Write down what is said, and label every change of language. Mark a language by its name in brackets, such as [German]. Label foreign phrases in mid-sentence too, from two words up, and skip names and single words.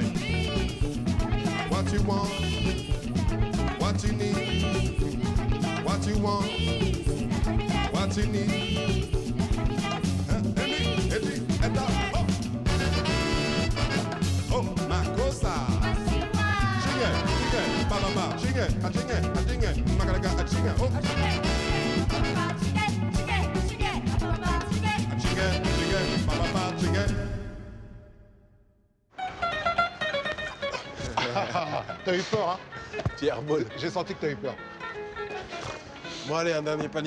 [English] What you want, what you need, what you want, what you need. Oh, my cosa. Chingue, chingue, ba ba ba, chingue, a chingue, magalaga, a chingue, oh. [French] T'as eu peur, hein? Pierre Bol. J'ai senti que t'as eu peur. Bon, allez, un dernier panier.